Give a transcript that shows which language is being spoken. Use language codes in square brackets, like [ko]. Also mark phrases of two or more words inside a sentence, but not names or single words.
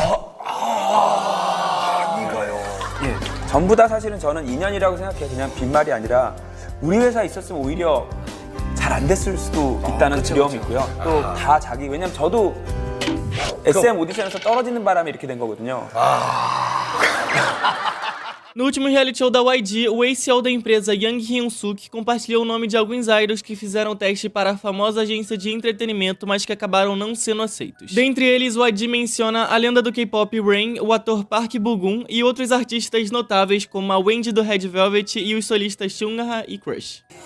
[ko] 이거요. 예, 전부 다 사실은 저는 인연이라고 생각해요. 그냥 빈말이 아니라 우리 회사에 있었으면 오히려 잘 안 됐을 수도 있다는 두려움이 있고요. 또 다 자기, 왜냐면 저도 SM 오디션에서 떨어지는 바람에 이렇게 된 거거든요. [pt] No último [en] reality show [pt] da YG, o ex-CEO da empresa Yang Hyun-suk compartilhou o nome de alguns idols que fizeram teste para a famosa agência de entretenimento, mas que acabaram não sendo aceitos. Dentre eles, o YG menciona a lenda do K-pop Rain, o ator Park Bo-gum e outros artistas notáveis como a Wendy do Red Velvet e os solistas Chungha e Crush.